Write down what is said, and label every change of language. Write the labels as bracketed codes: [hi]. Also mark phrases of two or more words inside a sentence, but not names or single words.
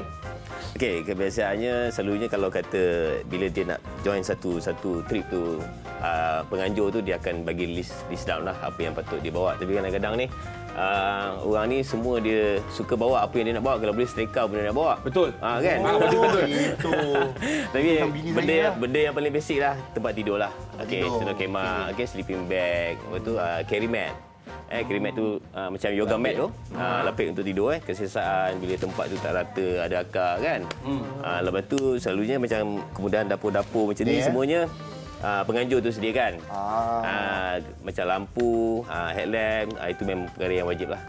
[ms] Okey, kebiasaannya selalunya kalau kata bila dia nak join satu trip tu, penganjur tu dia akan bagi [en] list down [ms] lah apa yang patut dia bawa. Tapi kadang-kadang ni orang ni semua dia suka bawa apa yang dia nak bawa. Kalau boleh setrika pun dia nak bawa. Betul. Kan? Betul. Itu. Tapi Bukan bini saya lah. benda yang paling basic lah, tempat tidur lah. Okey, tidur kemah, [en] sleeping bag, [ms] lepas tu [en] carry mat. Carry mat [ms] tu macam [en] yoga mat [ms] tu, lapik untuk tidur kesesaan bila tempat tu tak rata, ada akar kan. Lepas tu selalunya macam kemudahan dapur-dapur macam ni semuanya penganjur tu sediakan. Macam lampu, headlamp, itu memang perkara yang wajib lah.